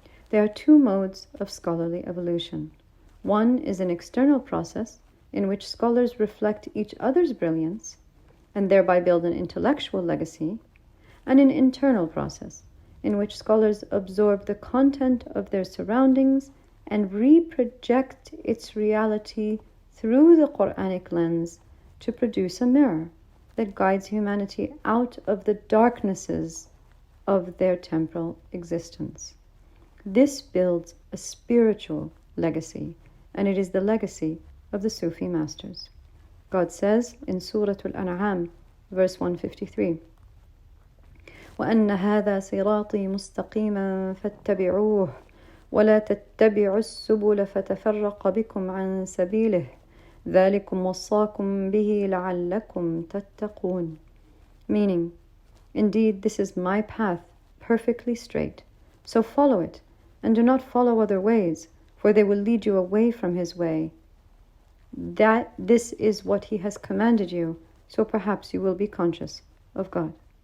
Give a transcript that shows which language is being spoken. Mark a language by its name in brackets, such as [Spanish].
[English] There are two modes of scholarly evolution. One is an external process in which scholars reflect each other's brilliance and thereby build an intellectual legacy, and an internal process in which scholars absorb the content of their surroundings and reproject its reality through the Quranic lens to produce a mirror that guides humanity out of the darknesses of their temporal existence. This builds a spiritual legacy, and it is the legacy of the Sufi masters. God says in Surah Al-An'am, verse 153, [Arabic] وَأَنَّ هَذَا صِرَاطِي مُسْتَقِيمًا فَاتَّبِعُوهُ وَلَا تَتَّبِعُوا السُّبُلَ فَتَفَرَّقَ بِكُمْ عَنْ سَبِيلِهِ ذَلِكُمْ وَصَّاكُمْ بِهِ لَعَلَّكُمْ تَتَّقُونَ. [English] Meaning, indeed this is my path, perfectly straight, so follow it, and do not follow other ways, for they will lead you away from His way. This is what He has commanded you, so perhaps you will be conscious of God.